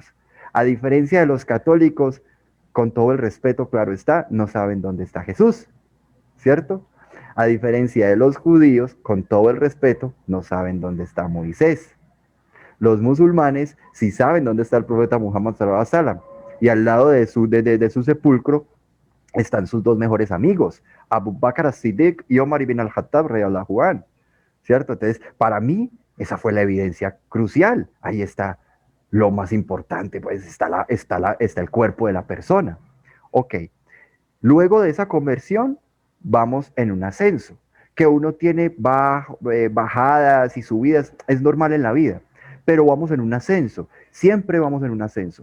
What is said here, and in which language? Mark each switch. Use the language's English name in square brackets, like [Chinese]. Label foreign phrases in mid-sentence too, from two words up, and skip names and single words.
[Spanish] A diferencia de los católicos, con todo el respeto, claro está, no saben dónde está Jesús, ¿cierto? A diferencia de los judíos, con todo el respeto, no saben dónde está Moisés. Los musulmanes sí saben dónde está el profeta Muhammad [Arabic] صلى الله عليه وسلم. [Spanish] Y al lado de su sepulcro están sus dos mejores amigos, Abu Bakr as-Siddiq y Omar ibn al-Khattab, [Arabic] رضي الله عنه, [Spanish] ¿cierto? Entonces, para mí, esa fue la evidencia crucial. Ahí está lo más importante, pues está el cuerpo de la persona. Ok, luego de esa conversión, vamos en un ascenso. Que uno tiene bajadas y subidas, es normal en la vida, pero vamos en un ascenso, siempre vamos en un ascenso.